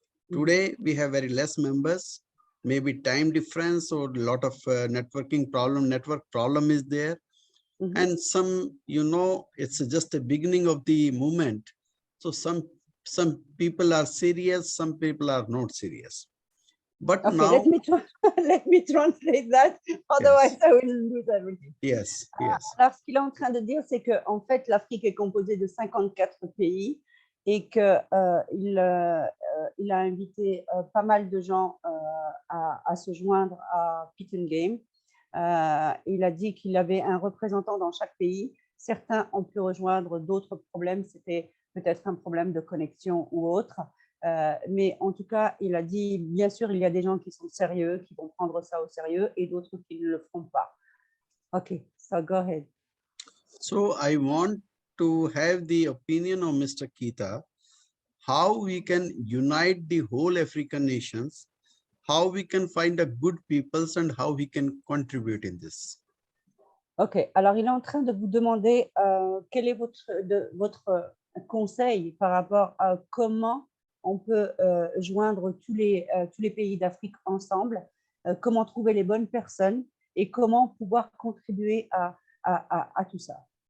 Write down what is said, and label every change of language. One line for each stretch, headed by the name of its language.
English: Today we have very less members, maybe time difference or a lot of network problem is there. Mm-hmm. And some, it's just the beginning of the movement. So some people are serious, some people are not serious. But okay, now let me translate that. Otherwise, yes. I will lose everything. Yes, yes.
French: Alors, ce qu'il est en train de dire, c'est que en fait, l'Afrique est composée de 54 pays et que il a invité pas mal de gens à se joindre à Pythian Games. Il a dit qu'il avait un représentant dans chaque pays. Certains ont pu rejoindre, d'autres problèmes, c'était peut-être un problème de connexion ou autre. Mais en tout cas, il a dit, bien sûr, il y a des gens qui sont sérieux, qui vont prendre ça au sérieux, et d'autres qui ne le feront pas.
English: Okay, so go ahead. So I want to have the opinion of Mr. Keita, how we can unite the whole African nations, how we can find a good peoples and how we can contribute in this.
French: Ok, alors il est en train de vous demander quel est votre conseil par rapport à comment on peut joindre tous les pays d'Afrique ensemble, comment trouver les bonnes personnes et comment pouvoir contribuer à tout ça.